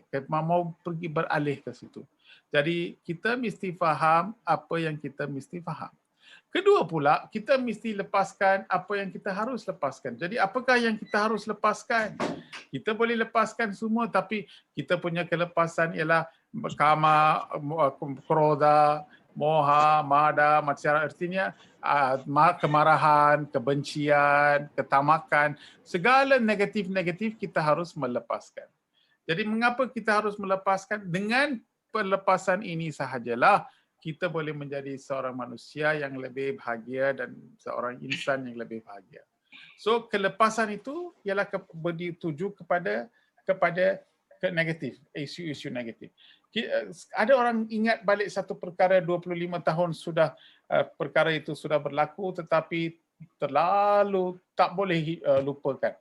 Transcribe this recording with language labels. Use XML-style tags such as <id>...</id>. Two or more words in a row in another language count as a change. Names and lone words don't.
<ms>Kita mau pergi beralih ke situ. Jadi kita mesti faham apa yang kita mesti faham. Kedua pula, kita mesti lepaskan apa yang kita harus lepaskan. Jadi apakah yang kita harus lepaskan? Kita boleh lepaskan semua, tapi kita punya kelepasan ialah</ms> <sa>काम क्रोध मोह मद मात्सर्य.</sa> <ms>Artinya kemarahan, kebencian, ketamakan, segala negatif-negatif kita harus melepaskan. Jadi mengapa kita harus melepaskan? Dengan pelepasan ini sahajalah kita boleh menjadi seorang manusia yang lebih bahagia dan seorang insan yang lebih bahagia. So kelepasan itu ialah dituju kepada negatif, isu-isu negatif. Ada orang ingat balik satu perkara 25 tahun sudah perkara itu sudah berlaku tetapi terlalu tak boleh lupakan.</ms>